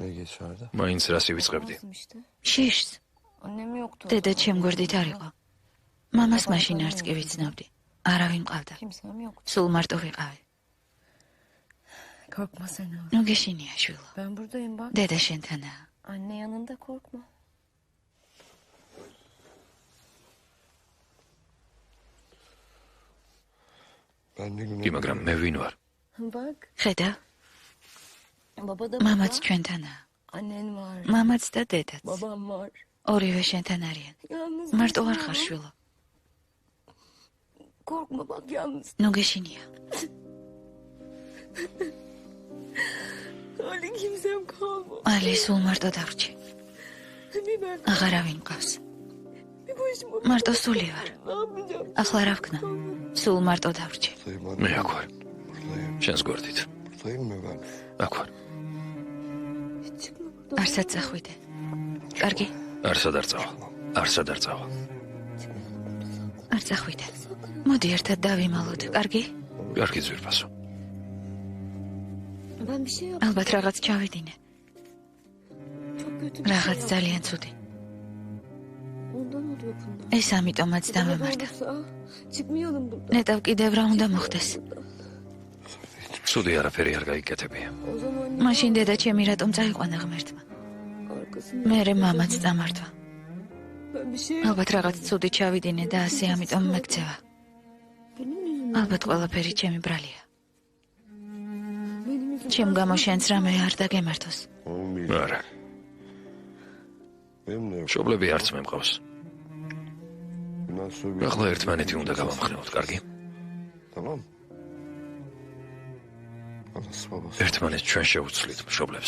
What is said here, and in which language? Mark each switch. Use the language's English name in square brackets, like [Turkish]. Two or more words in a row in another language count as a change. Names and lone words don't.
[Georgian] მაინც რას ივიწყებდი? შიშს. დედა ჩემგვერდით არ იყო. მამას მაშინ არც კი ვიცნობდი. არავინ მყავდა. სულ მარტო ვიყავი. ნუ გეშინია შვილო. დედა შენთანაა. [Turkish] Anne yanında korkma. [Georgian] კი, მაგრამ მე ვინ ვარ? [Turkish] Bak, [Georgian] ხედა, [Turkish] baba da [Georgian] მამაც [Turkish] burada, [Georgian] ჩვენთანაა. [Turkish] annen var, [Georgian] მამაც და დედაც. [Turkish] babam var. [Georgian] ორივე შენთან არიან. [Turkish] Yalnız [Georgian] მარტო [Turkish] değilsin [Georgian] არ ხარ [Turkish] ama. [Georgian] შვილო. [Turkish] Korkma bak yalnız. [Georgian] ნუ გეშინია. [Turkish] Öyle kimsem kalmadı. [Georgian] ალი სულ მარტო დავრჩი. [Turkish] Bir ben [Georgian] აღარავინ მყავს. [Turkish] bir başıma [Georgian] მარტო სული ვარ. [Turkish] ne yapacağım? [Georgian] ახლა რა ვქნა? სულ მარტო დავრჩი. მე აქ ვარ. შენს გვერდით. აქ ვარ. [Turkish] Çıkma buradan. [Georgian] არსად წახვიდე. კარგი, არსად არ წავა. არსად არ წავა. არ წახვიდე. მოდი ერთად დავიმალოთ. კარგი? კარგი ძვირფასო. [Turkish] Ben bir şey yaptım. [Georgian] ალბათ რაღაც ჩავიდინე. [Turkish] Çok kötü bir [Georgian] რაღაც [Turkish] şey [Georgian] ძალიან ცუდი. [Turkish] yaptım. Ondan oluyor bunlar. [Georgian] ეს ამიტომაც [Turkish] Eğer [Georgian] დამემართა. [Turkish] olursa çıkmayalım buradan. [Georgian] ნეტავ კიდევ რა უნდა მოხდეს? ცუდი არაფერი არ გაიკეთებია. [Turkish] O zaman [Georgian] მაშინ დედა ჩემი რატომ წაიყვანა ღმერთმა? [Turkish] arkasında. [Georgian] მერე მამაც წამართვა. [Turkish] Ben bir şey [Georgian] ალბათ რაღაც ცუდი ჩავიდინე და ასე ამიტომ მეკცევა. [Turkish] Benim yüzümden. [Georgian] ალბათ ყველაფერი ჩემი ბრალია. [Turkish] Benim yüzümden. [Georgian] ჩემ გამო შენც რამე არ დაგემართოს. არა. მშობლები არც მე მყავს. ახლა ერთმანეთი უნდა გავამხნევოთ, კარგი? ერთმანეთს ჩვენ შევუცვლით მშობლებს.